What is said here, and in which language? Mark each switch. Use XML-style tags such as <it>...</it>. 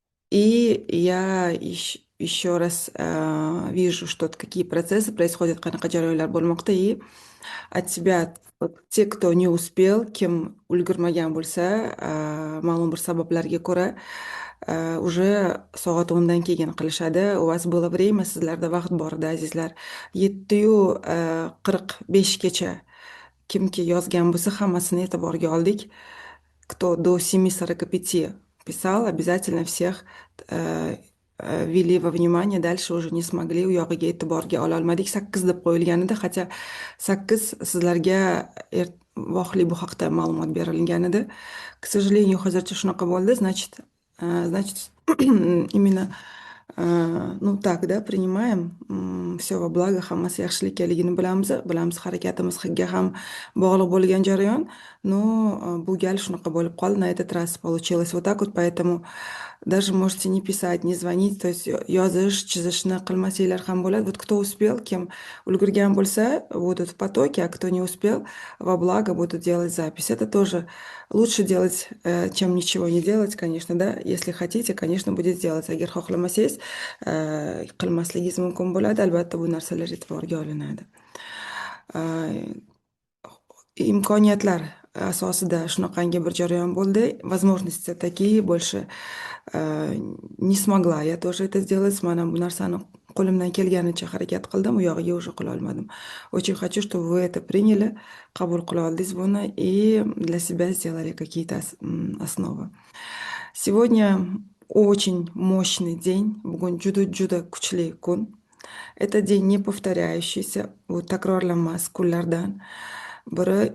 <ru>И я еще раз вижу, что какие процессы происходят,</ru> <uz>qanaqa jarayonlar bo'lmoqda,</uz> <ru>и от тебя те, кто не успел,</ru> <uz>kim ulgurmagan bo'lsa, ma'lum bir sabablarga ko'ra</uz> <ru>уже</ru> <uz>soat 10dan keyin qilishadi.</uz> <ru>У вас было время,</ru> <uz>sizlarda vaqt bor edi azizlar. 7:45gacha kimki yozgan bo'lsa, hammasini e'tiborga oldik.</uz> <ru>Кто до 7:45 писал, обязательно всех ввели во внимание, dальше уже не смогли,</ru> <uz>u yog'iga e'tiborga ololmadik. 8 deb qo'yilgan edi, хотя 8 sizlarga voqli bu haqda ma'lumot berilgan edi.</uz> <ru>К сожалению,</ru> <uz>hozircha shunaqa bo'ldi.</uz> <ru>Значит, именно ну так, да, принимаем все во благо,</ru> <uz>hammasi yaxshilik ekanligini bilamiz, harakatimizga ham bog'liq bo'lgan jarayon.</uz> <ru>Но</ru> <uz>bu gal shunaqa bo'lib qoldi,</uz> <ru>на этот раз получилось вот так вот, поэтому даже можете не писать, не звонить, то есть</ru> <uz>yozish, chizishni qilmasanglar ham bo'ladi.</uz> <ru>Вот кто успел,</ru> <uz>kim ulgurgan bo'lsa,</uz> <ru>будут в потоке, а кто не успел, во благо будут делать запись. Это тоже лучше делать, чем ничего не делать, конечно, да. Если хотите, конечно, будет делать.</ru> <uz>Agar xohlamasangiz, qilmasligingiz mumkin bo'ladi. Albatta, bu narsalar e'tiborga olinadi. Imkoniyatlar asosida shunaqangi bir jarayon bo'ldi.</uz> <ru>Возможности такие, больше не смогла я тоже это сделать.</ru> <uz>Mana bu narsani qo'limdan kelganicha harakat qildim, u yog'iga уже qila olmadim.</uz> <ru>Очень хочу, чтобы вы это приняли,</ru> <uz>qabul qila oldingiz buni</uz> <ru>и для себя сделали какие-то основы. Сегодня очень мощный день.</ru> <uz>Bugun juda kuchli kun.</uz> <ru>Это день не повторяющийся,</ru> <uz>bu takrorlanmas kunlardan biri.</uz>